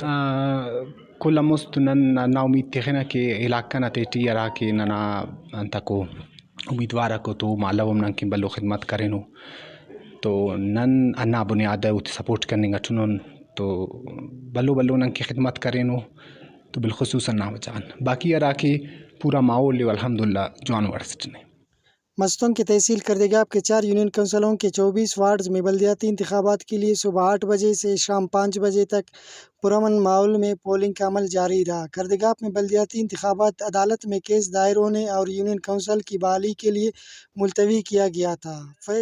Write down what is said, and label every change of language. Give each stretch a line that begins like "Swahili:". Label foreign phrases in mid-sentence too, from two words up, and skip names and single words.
Brahui: کل مست نن نا امید تخنا کہ علاقہ نا تیٹی ارا کہ ننا انتکو امیدوار کو تو مالوم نن کہ بلو خدمت کرینو تو نن انا بنیاد اوت سپورٹ کرنے گٹنون تو بلو نن کی خدمت کرینو تو بالخصوص نا وجان باقی ارا کہ پورا ماحول الحمدللہ جوان ورسٹنے۔
Urdu: مستونگ کے تحصیل کردگاب کے 4 یونین کونسلوں کے 24 وارڈز میں بلدیاتی انتخابات کے لیے صبح 8 بجے سے شام 5 بجے تک پرامن ماحول میں پولنگ کا عمل جاری رہا۔ کردگاب میں بلدیاتی انتخابات عدالت میں کیس دائر ہونے اور یونین کونسل کی بحالی کے لیے ملتوی کیا گیا تھا۔